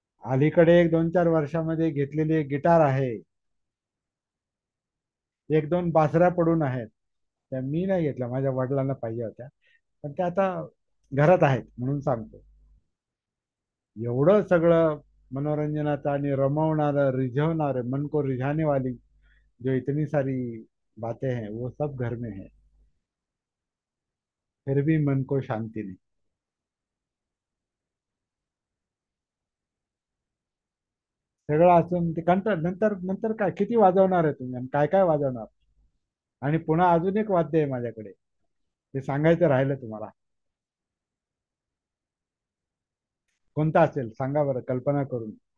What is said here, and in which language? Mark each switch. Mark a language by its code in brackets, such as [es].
[mr] अलीकडे एक 2-4 वर्षामध्ये घेतलेली एक गिटार आहे. एक दोन बासऱ्या पडून आहेत, त्या मी नाही घेतल्या, माझ्या वडिलांना पाहिजे होत्या, पण त्या आता घरात आहेत म्हणून सांगतो. एवढं सगळं मनोरंजनाचं आणि रमवणारं, रिझवणारं, [hi] मन को रिझाने वाली जो इतनी सारी बातें हैं, वो सब घर में है, फिर भी मन को शांति नहीं. [mr] सगळं असून ते कंटाळ, नंतर नंतर काय किती वाजवणार आहे तुम्ही, आणि काय काय वाजवणार. आणि पुन्हा अजून एक वाद्य आहे माझ्याकडे, ते सांगायचं राहिलं तुम्हाला. कोणतं असेल सांगा बरं, कल्पना करून.